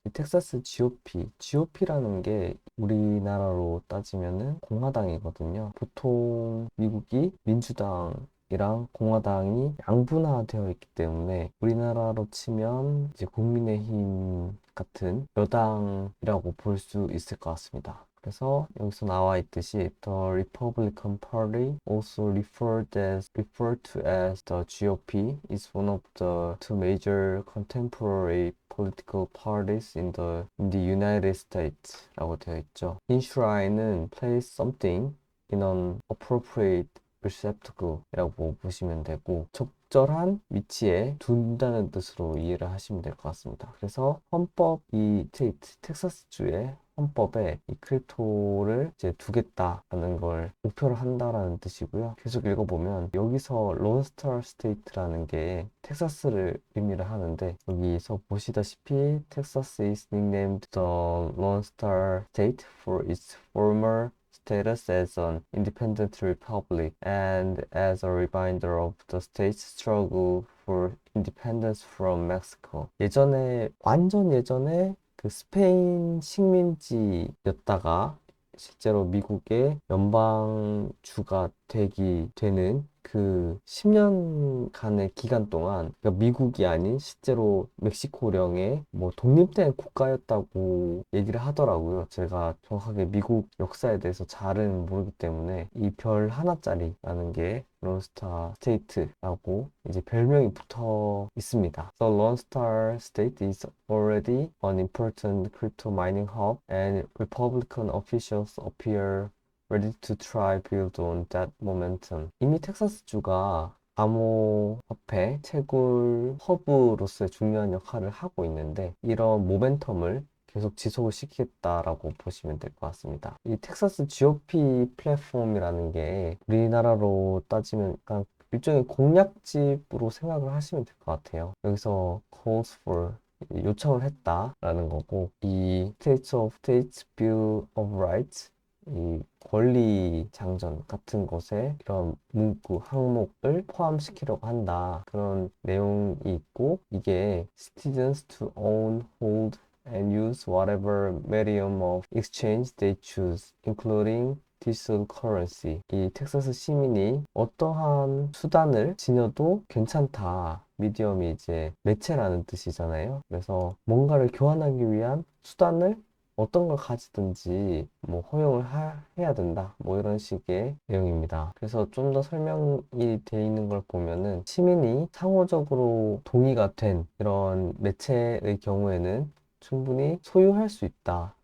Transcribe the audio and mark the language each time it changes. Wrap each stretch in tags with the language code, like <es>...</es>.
<ko>이 텍사스 GOP라는 게 우리나라로 따지면은 공화당이거든요. 보통 미국이 민주당이랑 공화당이 양분화되어 있기 때문에 우리나라로 치면 이제 국민의힘 같은 여당이라고 볼 수 있을 것 같습니다. 그래서 여기서 나와 있듯이</ko> <en>The Republican Party, also referred to as the GOP, is one of the two major contemporary political parties in the United States</en> <ko>라고 되어 있죠. Enshrine은</ko> <en>place something in an appropriate receptacle</en> <ko>이라고 보시면 되고 적절한 위치에 둔다는 뜻으로 이해를 하시면 될 것 같습니다. 그래서 헌법 이 스테이트 텍사스주의 헌법에 이 크립토를 이제 두겠다라는 걸 목표로 한다라는 뜻이고요. 계속 읽어보면 여기서 론스타 스테이트라는 게 텍사스를 의미를 하는데 여기서 보시다시피 텍사스</ko> <en>is nicknamed the Lone Star State for its former status as an independent republic and as a reminder of the state's struggle for independence from Mexico.</en> <ko>완전 예전에 그 스페인 식민지였다가 실제로 미국의 연방주가 되는 그 10년간의 기간 동안 그러니까 미국이 아닌 실제로 멕시코령의 뭐 독립된 국가였다고 얘기를 하더라고요. 제가 정확하게 미국 역사에 대해서 잘은 모르기 때문에 이 별 하나짜리라는 게 론스타 스테이트라고 이제 별명이 붙어 있습니다.</ko> <en>The Lone Star State is already an important crypto mining hub, and Republican officials appear ready to try build on that momentum.</en> <ko>이미 텍사스주가 암호화폐 채굴 허브로서의 중요한 역할을 하고 있는데 이런 모멘텀을 계속 지속을 시키겠다라고 보시면 될 것 같습니다. 이 텍사스 GOP 플랫폼이라는 게 우리나라로 따지면 약간 일종의 공약집으로 생각을 하시면 될 것 같아요.</ko> <en>여기서 calls for</en> <ko>요청을 했다라는 거고 이</ko> <en>States of States Bill of Rights</en> <ko>이 권리 장전 같은 것에 이런 문구 항목을 포함시키려고 한다 그런 내용이 있고 이게</ko> <en>citizens to own, hold and use whatever medium of exchange they choose, including digital currency.</en> <ko>이 텍사스 시민이 어떠한 수단을 지녀도 괜찮다. 미디엄이 이제 매체라는 뜻이잖아요. 그래서 뭔가를 교환하기 위한 수단을 어떤 걸 가지든지 뭐 허용을 해야 된다. 뭐 이런 식의 내용입니다. 그래서 좀 더 설명이 돼 있는 걸 보면은 시민이 상호적으로 동의가 된 이런 매체의 경우에는 충분히 소유할 수 있다.</ko>